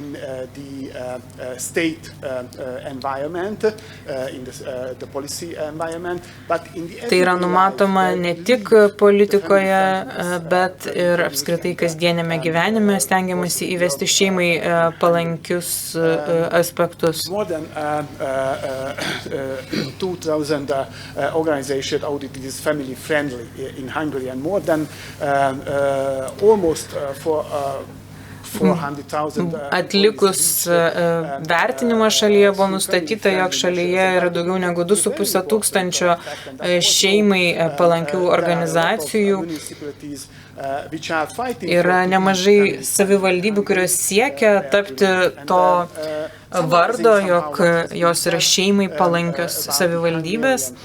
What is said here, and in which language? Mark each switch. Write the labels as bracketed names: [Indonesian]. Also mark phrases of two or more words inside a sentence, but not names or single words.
[Lithuanian] Tai yra numatoma ne tik politikoje, bet ir apskritai kasdienėme gyvenime stengiamasi įvesti šeimai palankius aspektus. [English] More than 2000 organizations audited is family friendly in Hungary, and more than almost [Lithuanian] Atlikus vertinimą šalyje buvo nustatyta, jog šalyje yra daugiau negu 2,5 tūkstančio šeimai palankių organizacijų. Yra nemažai savivaldybių, kurios siekia tapti to vardo, jog jos yra šeimai palankios savivaldybės.